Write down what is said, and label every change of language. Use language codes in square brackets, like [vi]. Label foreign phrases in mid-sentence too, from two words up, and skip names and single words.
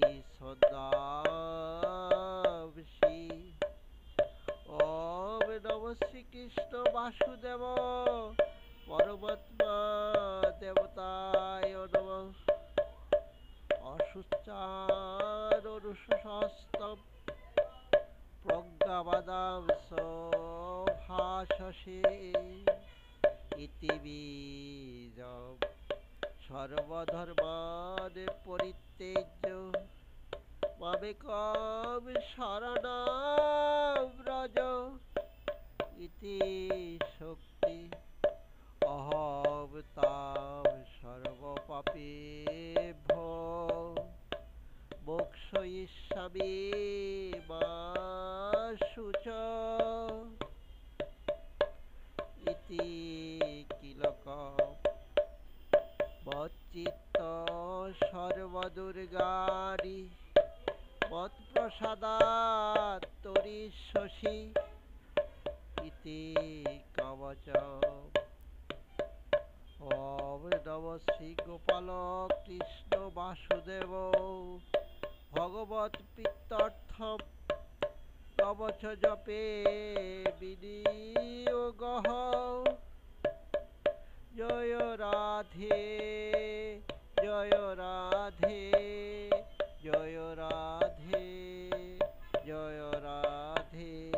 [sa] ছন্দাংসি ওম নমঃ শ্রীকৃষ্ণ বাসুদেব পরমাত্মা দেবতায় নমঃ অশুচারনুশস্তম প্রজ্ঞাবাদাংশ ভাষসে ইতি বীজং সর্বধর্মান পরিত্যজ্য মামেকং শরণং ব্রজ ইতি শক্তি অহং তাং সর্বপাপেভ্যো মোক্ষয়িষ্যামি মা শুচঃ ইতি কিলকঃ মচ্চিত্ত সর্বদুর্গারি মৎপ্রসাদাৎ তরিষ্যসি ইতি কবচম। ওম নমঃ শ্রী গোপাল কৃষ্ণ বাসুদেব ভগবৎ প্রীত্যর্থম কবচ জপে বিনিয়োগঃ। জয় রাধে জয় রাধে জয় রাধে জয় রাধে।